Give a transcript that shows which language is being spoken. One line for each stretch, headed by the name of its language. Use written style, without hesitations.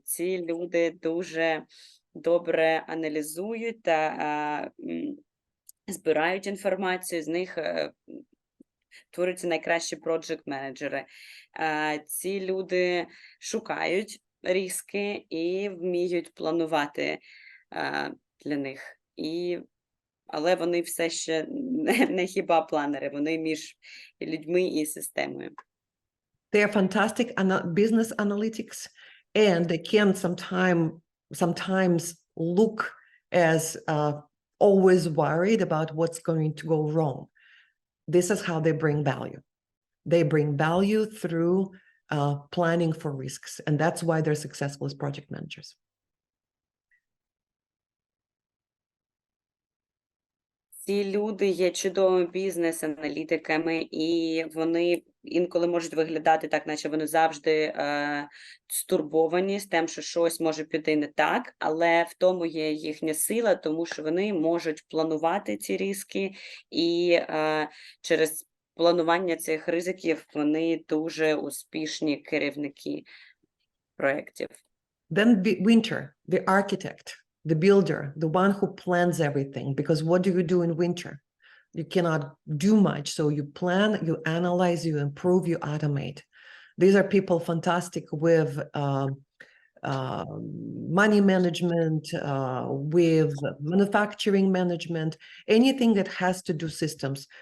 Ukrainian: Ці люди дуже добре аналізують та збирають інформацію, з них творюються найкращі проджект-менеджери. Ці люди шукають ризики і вміють планувати для них. Але вони все ще не хіба планери, вони між людьми і системою.
English: They are fantastic business analytics, and they can sometimes look as always worried about what's going to go wrong. This is how they bring value. They bring value through planning for risks, and that's why they're successful as project managers.
Ukrainian: Ці люди є чудовими бізнес-аналітиками, і вони інколи можуть виглядати так, наче вони завжди стурбовані з тим, що щось може піти не так, але в тому є їхня сила, тому що вони можуть планувати ці ризики, і через планування цих ризиків вони дуже успішні керівники проєктів.
English: Then winter, the architect, the builder, the one who plans everything, because what do you do in winter? You cannot do much, so you plan, you analyze, you improve, you automate. These are people fantastic with money management, with manufacturing management, anything that has to do systems.